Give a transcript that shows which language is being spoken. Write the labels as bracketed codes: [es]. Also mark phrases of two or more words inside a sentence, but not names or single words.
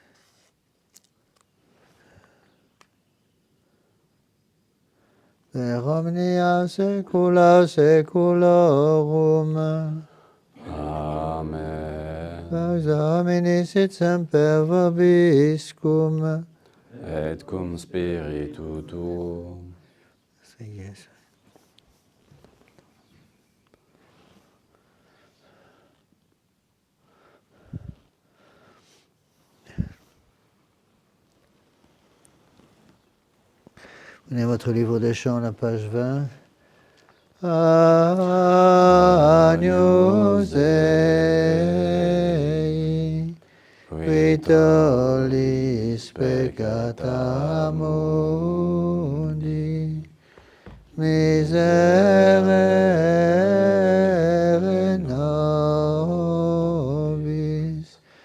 [la] Per omnia saecula saeculorum. Amen. Pax Domini sit semper vobiscum. Et cum spiritu tuum. [en] Yes. [fr] Prenez votre livre de chant, la page 20. [la] Agnus Dei, qui tollis peccata mundi, miserere nobis.